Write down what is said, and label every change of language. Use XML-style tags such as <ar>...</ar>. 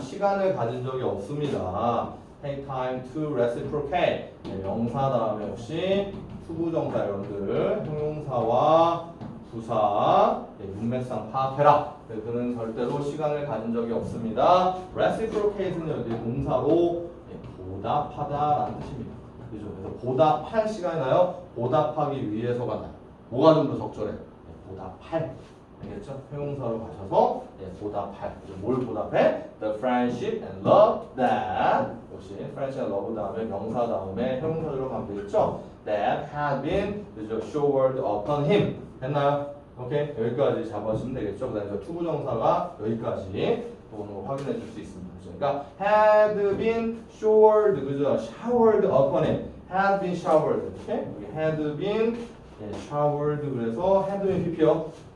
<ko>시간을 가진 적이 없습니다.</ko> <en>take time to reciprocate.</en> <ko>명사 다음에 역시 투부정사 여러분들. 형용사와 부사. 문맥상 파악해라. 그는 절대로 시간을 가진 적이 없습니다. reciprocate는 여기 동사로 보답하다라는 뜻입니다. 그죠? 그래서 보답할 시간이 나요. 보답하기 위해서가 나요. 뭐가 좀 더 적절해? 보답할. 알겠죠? 형용사로 가셔서 보답할. 뭘 보답해?</ko> <en>The friendship and love that.</en> <ko>역시 friendship and love 다음에 명사 다음에 형용사 들어가면 되겠죠?</ko> <en>That had been showered upon him.</en> <ko>됐나요? 오케이? 여기까지 잡아주시면 되겠죠? 그 다음에 투부정사가 여기까지 번호 확인해 줄 수 있습니다. 그러니까 had been showered, 그죠?</ko> <en>showered upon him. had been showered. 오케이?</en> <ko>여기 had been showered. 그래서 had been pp요.</ko>